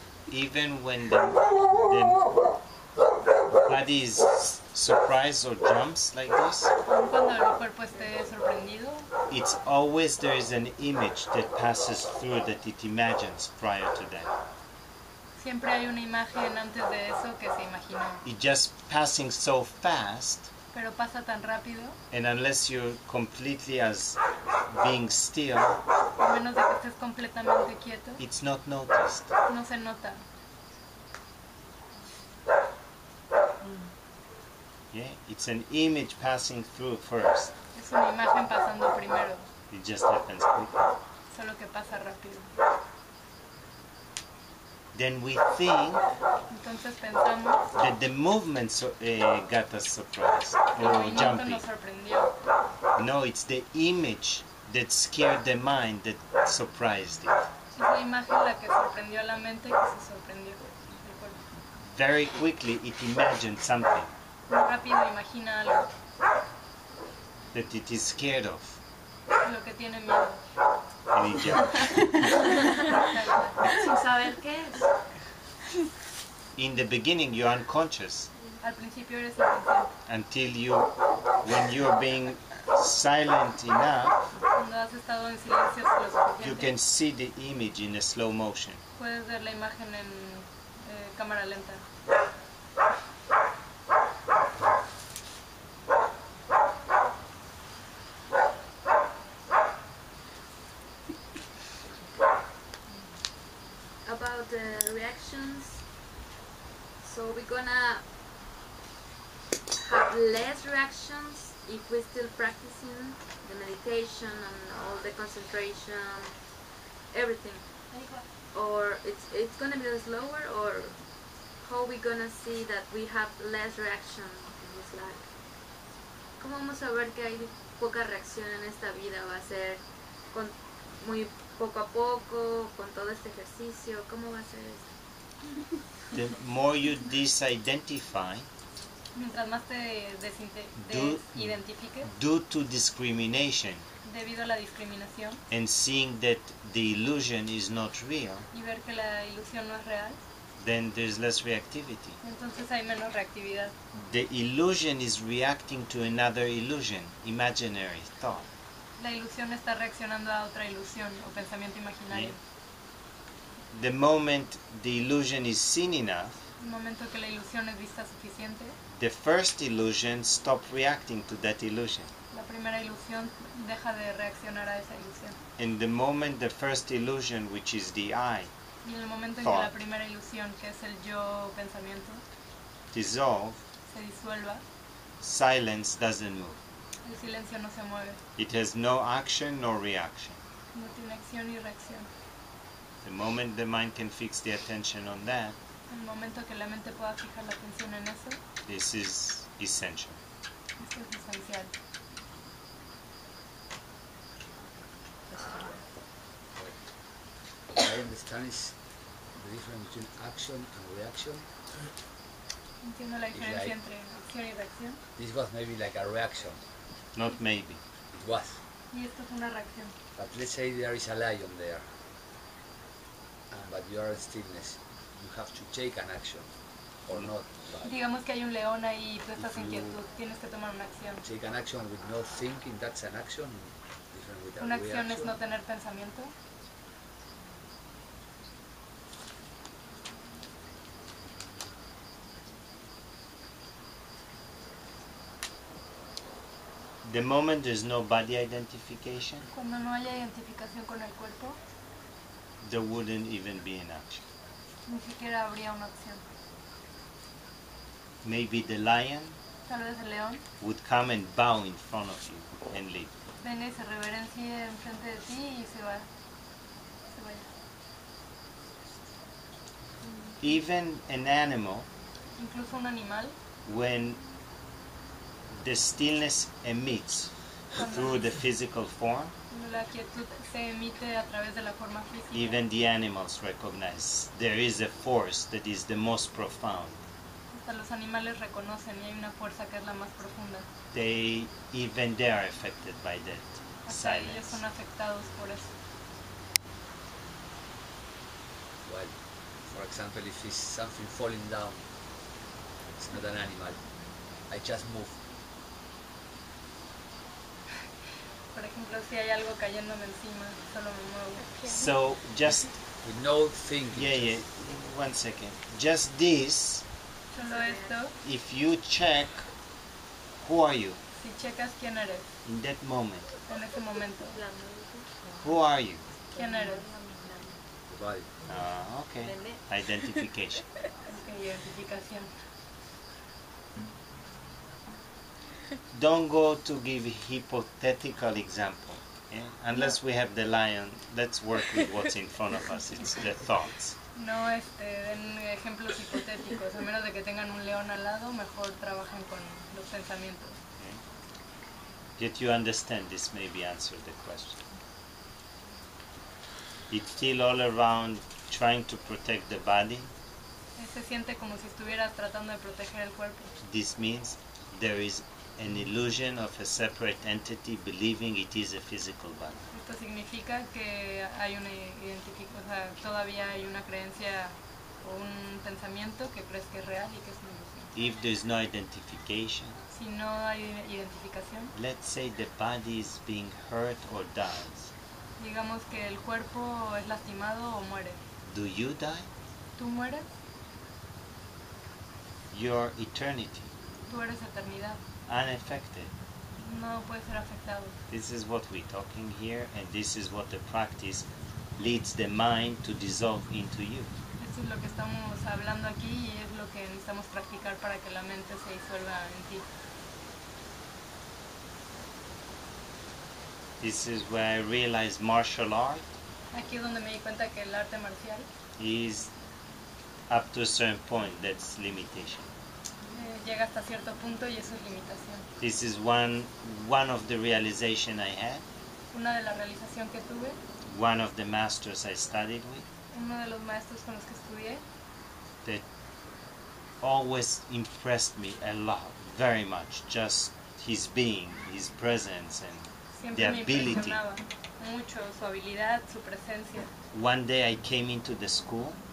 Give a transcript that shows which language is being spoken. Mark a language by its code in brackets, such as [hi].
[en] Even when the body is surprised or jumps like this, [es] Aun cuando el cuerpo esté sorprendido, [en] it's always there is an image that passes through that it imagines prior to that. [es] siempre hay una imagen antes de eso que se imaginó. [en] It's just passing so fast, [es] Pero pasa tan rápido, [en] and unless you're completely as being still, [es] a menos de que estés completamente quieto, [en] it's not noticed. [es] no se nota. [en] Yeah, it's an image passing through first. [es] Es una imagen pasando primero, [en] It just happens quickly. [es] solo que pasa rápido. [en] Then we think [es] Entonces pensamos [en] that the movement got us surprised [es] que el [en] or [es] movimiento [en] jumping. [es] nos sorprendió. [en] No, it's the image that scared the mind that surprised it. [es] Es la imagen la que sorprendió a la mente que se sorprendió el cuerpo. [en] Very quickly it imagined something [es] Muy rápido imagina algo, [en] that it is scared of. [es] lo que tiene miedo. [en] And it jumped. [es] Sin saber qué es. [en] In the beginning you're unconscious [es] Al principio eres inconsciente. [en] until when you're being silent enough, [es] Cuando has estado en silencio lo [en] you [es] suficiente, [en] can see the image in a slow motion. [es] puedes ver la imagen en cámara lenta. [en] About the reactions, so we're gonna have less reactions if we're still practicing the meditation and all the concentration, everything? Or it's gonna be slower, or how we gonna see that we have less reaction in this life? [es] ¿Cómo vamos a ver que hay poca reacción en esta vida? ¿Va a ser con muy poco a poco, con todo este ejercicio? ¿Cómo va a ser esto? [en] The more you disidentify [es] Mientras más te desidentifiques [en] due to discrimination [es] debido a la discriminación [en] and seeing that the illusion is not real, [es] y ver que la ilusión no es real, [en] then there's less reactivity. [es] entonces hay menos reactividad. [en] The illusion is reacting to another illusion, imaginary thought. [es] La ilusión está reaccionando a otra ilusión o pensamiento imaginario. [en] The moment the illusion is seen enough, [es] En el momento que la ilusión es vista suficiente, [en] the first illusion stops reacting to that illusion. [es] la primera ilusión deja de reaccionar a esa ilusión. [en] In the moment the first illusion, which is the I, [es] Y en el momento en que la primera ilusión, que es el yo pensamiento, [en] dissolve, [es] se disuelva, [en] silence doesn't move. [es] el silencio no se mueve, [en] It has no action nor reaction. [es] no tiene acción ni reacción. [en] The moment the mind can fix the attention on that, [es] En el momento que la mente pueda fijar la atención en eso, [en] this is essential. [es] esto es esencial. [en] What I understand is the difference between action and reaction. [es] Entiendo la diferencia entre acción y reacción. [en] This was maybe like a reaction. Not maybe. It was. [es] Y esto es una reacción. [en] But let's say there is a lion there. But you are in stillness. You have to take an action or not. But [es] Digamos que hay un león ahí y tú estás en quietud, tienes que tomar una acción. [en] take an action with no thinking, that's an action. Different with a [es] Una acción es [en] reaction. [es] no tener pensamiento. [en] The moment there's no body identification, [es] Cuando no haya identificación con el cuerpo, [en] there wouldn't even be an action. [es] ni siquiera habría una acción. [en] Maybe the lion [es] Tal vez el león [en] would come and bow in front of you and leave. [es] venga y se reverencie enfrente de ti y se vaya. [en] Even an animal, [es] Incluso un animal, [en] when the stillness emits through the physical form, [es] cuando la quietud se emite a través de la forma física, [en] even the animals recognize there is a force that is the most profound. [es] hasta los animales reconocen y hay una fuerza que es la más profunda. [en] They are affected by that [es] Hasta ellos [en] silence. [es] son afectados por eso. [en] Well, for example, if it's something falling down, it's not an animal. I just move. [es] Por ejemplo, si hay algo cayéndome encima, solo me muevo. [en] So just With no thinking. yeah, 1 second. Just this, [es] Solo esto, [en] if you check who are you [es] si checas quién eres [en] in that moment, [es] en ese momento, [en] who are you? [es] quién eres, [en] The body. Okay, identification. [es] ok, identificación. [en] Don't go to give hypothetical example. Yeah? Unless we have the lion, let's work with what's in front of us. It's the thoughts. [es] No den ejemplos hipotéticos, a menos de que tengan un león al lado, mejor trabajen con los pensamientos. [en] Okay? Yet you understand this maybe answer the question. It's still all around trying to protect the body. [es] Se siente como si estuvieras tratando de proteger el cuerpo. [en] This means there is an illusion of a separate entity believing it is a physical body. [es] Esto significa que hay una o sea, todavía hay una creencia o un pensamiento que crees que es real y que es una ilusión. [en] If there is no identification, [es] Si no hay identificación, [en] let's say the body is being hurt or dies. [es] digamos que el cuerpo es lastimado o muere. [en] Do you die? [es] ¿Tú mueres? [en] Your eternity, [es] Tú eres eternidad. [en] unaffected. [es] No puedes ser afectado. [en] This is what we're talking here, and this is what the practice leads the mind to dissolve into you. [es] Esto es lo que estamos hablando aquí y es lo que necesitamos practicar para que la mente se disuelva en ti. [en] This is where I realized martial art [es] Aquí es donde me di cuenta que el arte marcial [en] is up to a certain point, that's limitation. [es] Llega hasta cierto punto y eso es limitación. [en] This is one of the realization I had, [es] Una de las realizaciones que tuve, [en] one of the masters I studied with, [es] uno de los maestros con los que estudié, [en] that always impressed me a lot, very much, just his being, his presence, and [es] siempre [en] the [es] me [en] ability. [es] impresionaba mucho su habilidad, su presencia. [en] One day I came into the school,